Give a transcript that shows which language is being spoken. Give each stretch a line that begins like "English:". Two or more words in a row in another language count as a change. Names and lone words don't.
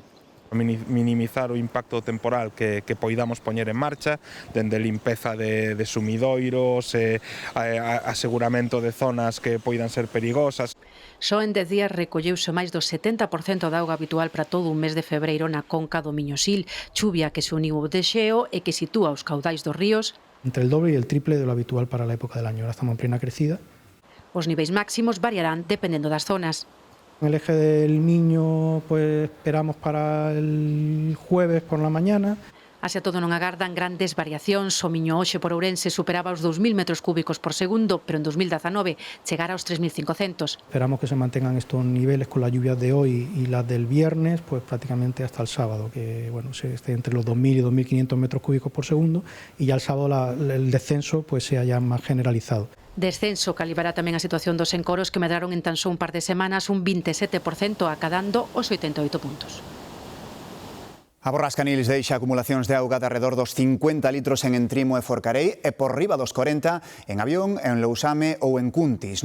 Galician: Minimizar o impacto temporal que poidamos poñer en marcha, dende limpeza de sumidoiros, aseguramento de zonas que poidan ser perigosas. Só en 10 días recolleuse máis do 70% da auga habitual para todo un mes de febreiro na conca do Miño-Sil, chuvia que se uniu ao desxeo e que sitúa os caudais dos ríos
Spanish: entre el doble y el triple de lo habitual para la época del año. Ahora estamos en plena crecida.
Galician: Os niveis máximos variarán dependendo das zonas.
Spanish: En el eje del Miño pues esperamos para el jueves por la mañana.
Galician: Así a todo non agardan grandes variacións. O Miño hoxe por Ourense superaba os 2.000 metros cúbicos por segundo, pero en 2019 chegara aos 3.500.
Spanish: Esperamos que se mantengan estos niveles con las lluvias de hoy y las del viernes, pues prácticamente hasta el sábado, que bueno, se esté entre los 2.000 y 2.500 metros cúbicos por segundo, y ya el sábado el descenso pues sea ya más generalizado.
Galician: Descenso que alivará tamén a situación dos encoros, que medraron en tan só un par de semanas un 27%, acadando os 88 puntos. A Borras Caniles deixa acumulacións de auga de arredor dos 50 litros en Entrimo e Forcarei e por riba dos 40 en Avión, en Lousame ou en Cuntis.